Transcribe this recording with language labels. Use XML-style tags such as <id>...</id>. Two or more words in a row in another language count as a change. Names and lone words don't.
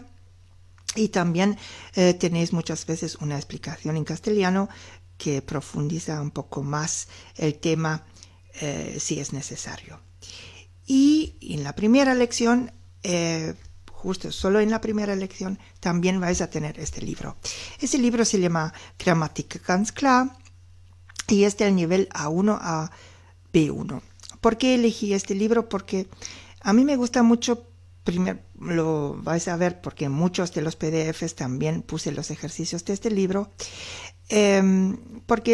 <es>Y también tenéis muchas veces una explicación en castellano que profundiza un poco más el tema si es necesario. Y en la primera lección, justo solo en la primera lección, también vais a tener este libro. Este libro se llama Grammatik ganz klar y es del nivel A1 a B1. ¿Por qué elegí este libro? Porque a mí me gusta mucho. Primero lo vais a ver porque en muchos de los PDFs también puse los ejercicios de este libro, porque</es>